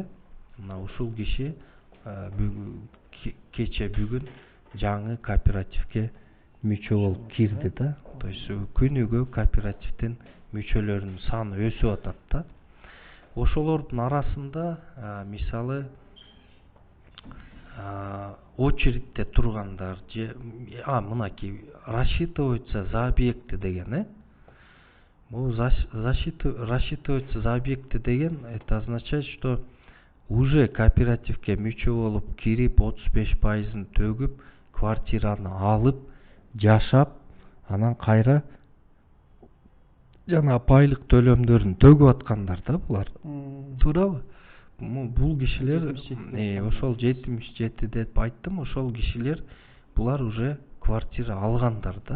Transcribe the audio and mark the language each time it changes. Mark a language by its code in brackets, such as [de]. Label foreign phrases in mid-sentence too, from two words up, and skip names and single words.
[ky] Мына ушул киши кече бүгүн жаңы кооперативге мүчө болуп кирди да. [ru] То есть [ky] күнүгө кооперативдин мүчөлөрүнүн саны өсүп атат да. Ошолордун арасында мисалы очередьте тургандар же мынакей [ru] рассчитываются за [ky] объекты деген, Бул [ru] рассчитываются за объекты [ky] деген, [ru] это означает, что уже [ky] кооперативке мүчө болуп кирип 35%-ын төгүп, квартираны алып, жашап, анан кайра жана пайлык төлөмдөрүн төгүп аткандар да булар. Туурабы? Бул кишилер ошол 77 деп айттым, ошол кишилер булар уже квартира алгандар да.